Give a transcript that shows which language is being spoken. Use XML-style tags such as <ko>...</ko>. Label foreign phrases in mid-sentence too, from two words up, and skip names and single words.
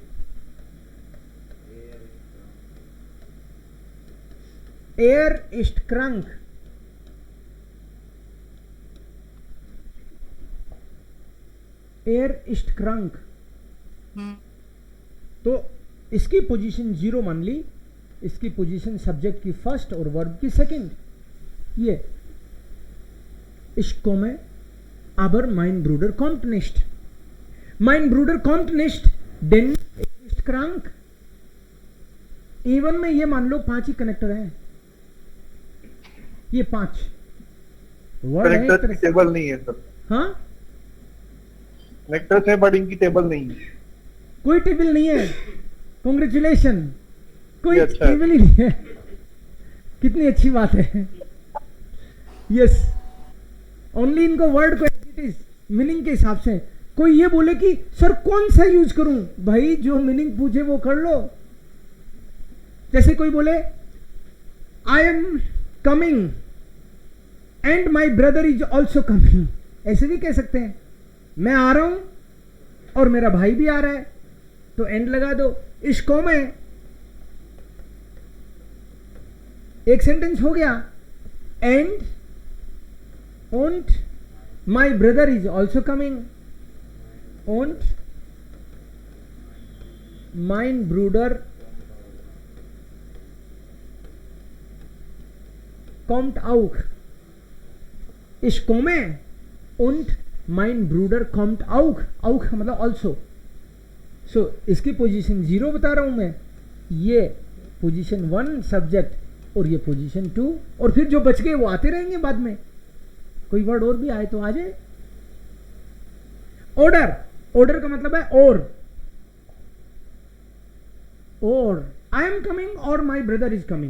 <de>er ist krank, er ist krank,</de> <hi>तो इसकी पोजीशन 0 मान ली, इसकी पोजीशन सब्जेक्ट की फर्स्ट और वर्ब की सेकंड। ये इश्को में</hi> <de>aber mein Bruder kommt nicht, mein Bruder kommt nicht denn er ist krank।</de> <hi>इवन में ये मान लो 5 ही कनेक्टर हैं, ये 5 वर्ड है, टेबल नहीं है सर। हाँ नेक्टर्स है बट इनकी टेबल नहीं है। कोई टेबल नहीं है, कॉन्ग्रेचुलेशन, कोई ये अच्छा है। टेबल ही नहीं है। कितनी अच्छी बात है। यस, ओनली इनको वर्ड को</hi> <en>it is meaning</en> <hi>के हिसाब से। कोई ये बोले कि सर कौन सा यूज करूं, भाई जो मीनिंग पूछे वो कर लो। जैसे कोई बोले</hi> <en>I am coming and my brother is also coming,</en> <hi>ऐसे भी कह सकते हैं। मैं आ रहा हूं और मेरा भाई भी आ रहा है, तो एंड लगा दो। इसको में एक सेंटेंस हो गया,</hi> <en>एंड und my brother is also coming</en> <de>und mein Bruder kommt auch. Ich komme und mein Bruder kommt auch.</de> <hi>Auch मतलब also. So इसकी पोजीशन 0 बता रहा हूं मैं, ये पोजीशन 1 सब्जेक्ट और ये पोजीशन 2, और फिर जो बच गए वो आते रहेंगे बाद में। कोई वर्ड और भी आए तो आ जाए। ऑर्डर, ऑर्डर का मतलब है और</hi> <en>I am coming</en> <hi>और</hi> <en>my brother is coming.</en>